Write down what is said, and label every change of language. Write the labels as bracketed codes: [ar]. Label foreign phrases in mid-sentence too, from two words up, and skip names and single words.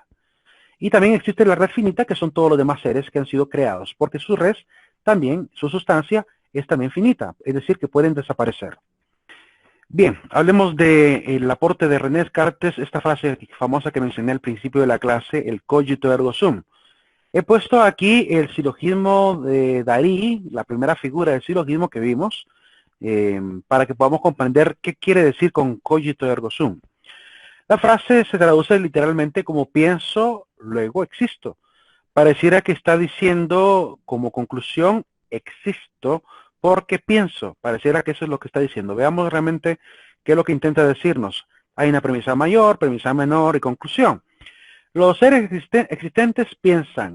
[es] Y también existe la red finita, que son todos los demás seres que han sido creados, porque su res también, su sustancia, es también finita, es decir, que pueden desaparecer. Bien, hablemos del aporte de René Descartes, esta frase famosa que mencioné al principio de la clase, el [la] cogito ergo sum. [es] He puesto aquí el silogismo de Darí, la primera figura del silogismo que vimos, para que podamos comprender qué quiere decir con [la] cogito ergo sum. [es] La frase se traduce literalmente como pienso, luego existo. Pareciera que está diciendo como conclusión, existo porque pienso. Pareciera que eso es lo que está diciendo. Veamos realmente qué es lo que intenta decirnos. Hay una premisa mayor, premisa menor y conclusión. Los seres existentes piensan.